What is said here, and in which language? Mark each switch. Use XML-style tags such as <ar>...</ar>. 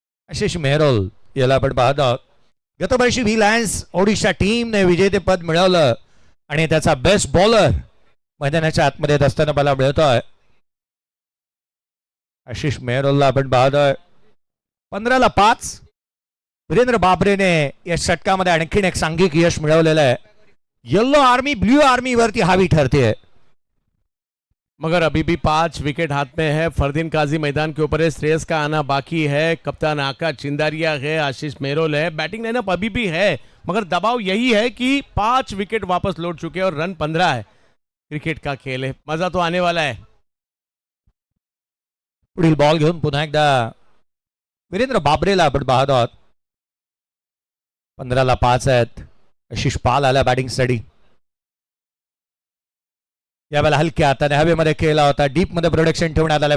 <mr>आशिष मेहरोल याला आपण पाहत आहोत. गतवर्षी विलायन्स ओडिशा टीमने विजेतेपद मिळवलं आणि त्याचा बेस्ट बॉलर मैदानाच्या आतमध्ये येत असताना मला मिळतोय. आशिष मेहरोलला आपण पाहतोय. 15-5. वीरेंद्र बाबरेने या षटकामध्ये आणखीन एक सांघिक यश मिळवलेलं आहे. येलो आर्मी ब्लू आर्मी वरती हावी ठरते.</mr> <hi>मगर अभी भी 5 विकेट हाथ में है. फरदीन काजी मैदान के ऊपर है. श्रेयस का आना बाकी है. कप्तान आका चिंदारिया है. आशीष मेहरोल है. बैटिंग लाइनअप अभी भी है, मगर दबाव यही है कि 5 विकेट वापस लौट चुके हैं और रन 15 है. क्रिकेट का खेल है, मजा तो आने वाला है.</hi> <mr>पुढील बॉल घेऊन पुन्हा एकदा वीरेंद्र बाबरेला आपण पाहत आहोत. 15-5 आहेत. आशिष पाल आला बॅटिंग साठी. यावेळेला हलक्या हाताने हवेमध्ये केला होता. डीप मध्ये प्रोडक्शन ठेवण्यात आलं.</mr>